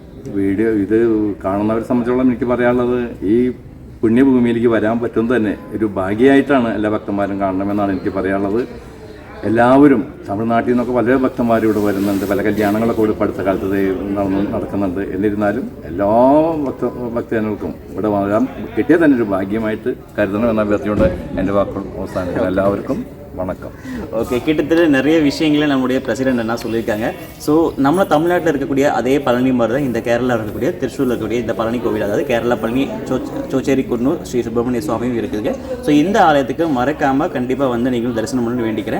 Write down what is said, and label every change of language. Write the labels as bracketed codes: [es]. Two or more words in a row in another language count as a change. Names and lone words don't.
[ml] വീഡിയോ ഇത് കാണുന്നവരെ സംബന്ധിച്ചോളം എനിക്ക് പറയാനുള്ളത്, ഈ പുണ്യഭൂമിയിലേക്ക് വരാൻ പറ്റുന്നത് തന്നെ ഒരു ഭാഗ്യമായിട്ടാണ് എല്ലാ ഭക്തന്മാരും കാണണമെന്നാണ് എനിക്ക് പറയാനുള്ളത്. എല്ലാവരും തമിഴ്നാട്ടിൽ നിന്നൊക്കെ വളരെ ഭക്തന്മാരും ഇവിടെ വരുന്നുണ്ട്. പല കല്യാണങ്ങളൊക്കെ ഇവിടെ അടുത്ത കാലത്ത് നടക്കുന്നുണ്ട്. എന്നിരുന്നാലും എല്ലാ ഭക്തജനങ്ങൾക്കും ഇവിടെ വരാൻ കിട്ടിയത് തന്നെ ഒരു ഭാഗ്യമായിട്ട് കരുതണമെന്ന അഭ്യർത്ഥനയോട് എൻ്റെ വാക്കുകൾ അവസാനിക്കുന്നു. [ta] எல்லாருக்கும் வணக்கம். ஓகே, கிட்டத்தட்ட நிறைய விஷயங்களை நம்முடைய பிரசிடென்ட் என்ன சொல்லியிருக்காங்க. ஸோ நம்ம தமிழ்நாட்டில் இருக்கக்கூடிய அதே பழனி மாதிரி தான் இந்த கேரளாவில் இருக்கக்கூடிய திருச்சூரில் இருக்கக்கூடிய இந்த பழனி கோவில், அதாவது கேரளா பழனி சோச்சேரி குன்னூர் ஸ்ரீ சுப்பிரமணிய சுவாமியும் இருக்குதுங்க. ஸோ இந்த ஆலயத்துக்கு மறக்காமல் கண்டிப்பாக வந்து நீங்களும் தரிசனம் பண்ணி வேண்டிக்கிறேன்.